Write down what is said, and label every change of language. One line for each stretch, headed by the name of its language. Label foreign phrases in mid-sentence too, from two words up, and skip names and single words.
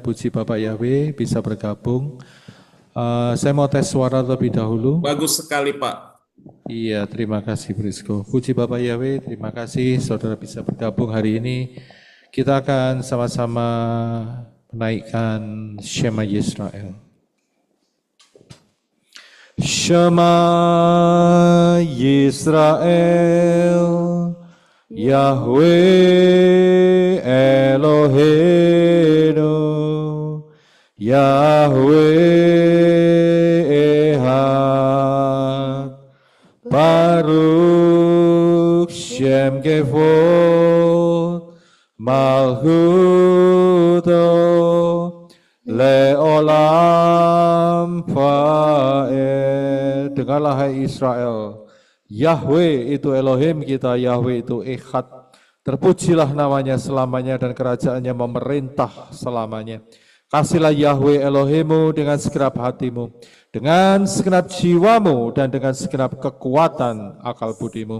Indonesian: Puji Bapak Yahweh bisa bergabung. Saya mau tes suara terlebih dahulu. Bagus sekali Pak. Iya, terima kasih Brisco. Puji Bapak Yahweh, terima kasih saudara bisa bergabung hari ini. Kita akan sama-sama menaikkan
Hebrew: שמע ישראל. שמע ישראל יהוה אלוהינו, יהוה אחד ברוך שם כבוד מלכותו לעולם ועד.
Indonesian: Dengarlah hai Israel, Yahweh itu Elohim kita, Yahweh itu Ehad. Terpujilah namanya selamanya dan kerajaannya memerintah selamanya. Kasihlah Yahweh Elohimmu dengan segenap hatimu, dengan segenap jiwamu, dan dengan segenap kekuatan akal budimu.